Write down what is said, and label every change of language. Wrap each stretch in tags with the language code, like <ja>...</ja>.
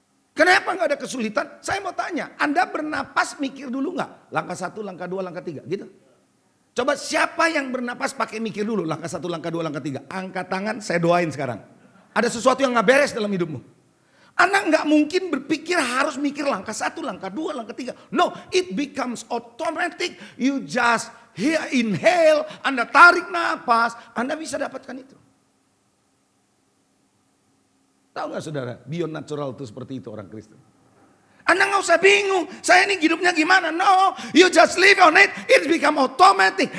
<id>Kenapa nggak ada kesulitan? Saya mau tanya, Anda bernapas mikir dulu nggak? Langkah 1, langkah 2, langkah 3 gitu. Coba siapa yang bernapas pakai mikir dulu? Langkah 1, langkah 2, langkah 3. Angkat tangan, saya doain sekarang. Ada sesuatu yang nggak beres dalam hidupmu. Anda nggak mungkin berpikir harus mikir langkah 1, langkah 2, langkah 3.</id> <en>No, it becomes automatic. You just inhale,</en> <id>Anda tarik napas, Anda bisa dapatkan itu. Tahu nggak saudara,</id> <en>beyond natural</en> <id>itu seperti itu orang Kristen. Anda nggak usah bingung, saya ini hidupnya gimana?</id> <en>No, you just live on it, it become automatic.</en>